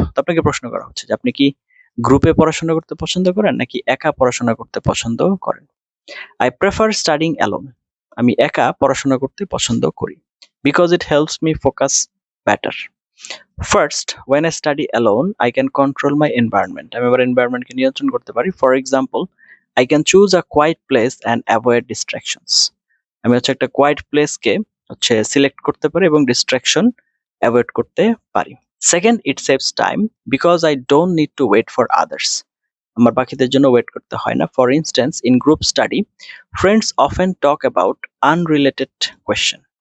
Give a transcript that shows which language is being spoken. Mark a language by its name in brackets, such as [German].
[Bangla] তো আপনাকে প্রশ্ন করা হচ্ছে যে আপনি কি গ্রুপে পড়াশোনা করতে পছন্দ করেন নাকি একা পড়াশোনা করতে পছন্দ করেন? [English] I prefer studying alone. [Bangla] আমি একা পড়াশোনা করতে পছন্দ করি। [English] Because it helps me focus better. First, when I study alone, I can control my environment. [Bangla] আমি আমার এনভায়রনমেন্টকে নিয়ন্ত্রণ করতে পারি। [English] For example, I can choose a quiet place and avoid distractions. [Bangla] আমি হচ্ছে একটা কোয়াইট প্লেসকে হচ্ছে সিলেক্ট করতে পারি এবং ডিস্ট্রাকশন অ্যাভয়েড করতে পারি। [English] Second, it saves time because I don't need to wait for others. [Bangla] আমার বাকিদের জন্য ওয়েট করতে হয় না। [English] For instance, in group study, friends often talk about unrelated question.